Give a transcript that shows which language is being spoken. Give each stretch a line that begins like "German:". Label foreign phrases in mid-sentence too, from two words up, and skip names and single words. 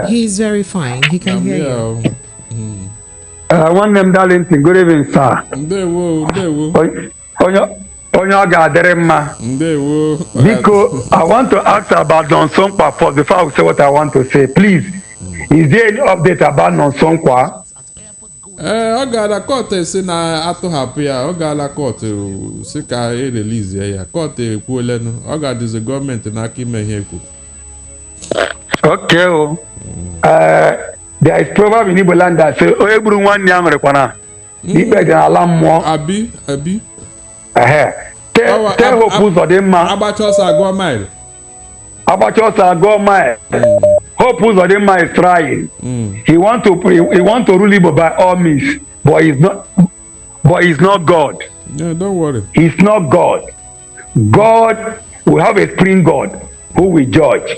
English: He's very fine. He can hear you. One name Darlington. Good evening, sir. Because I want to ask about Nonsonkwa first before I say what I want to say. Please, is there any update about Nonsonkwa?
Igbo: Ọ gara kọt si na atụghapụ ya, ọ gara kọt si ka e-release ya, kọt ekwuolenụ, ọ ga-adịzi gọọmenti n'aka ime ihe ekwu.
English: Okay. There is proverb in Igbo land that say,
Igbo: "Onye gburu nwanne ya nwerekwana ikpe dị n'ala mmụọ."
English: Abi.
Igbo: Tell Hope ụzọ dị mma. Agbacha ọsọ agụọ mile.
English: Hope Uzodinma is trying. He want to rule Igbo by all means, but he's not God. Yeah, don't worry. He's not God. God will have a spring God who will judge.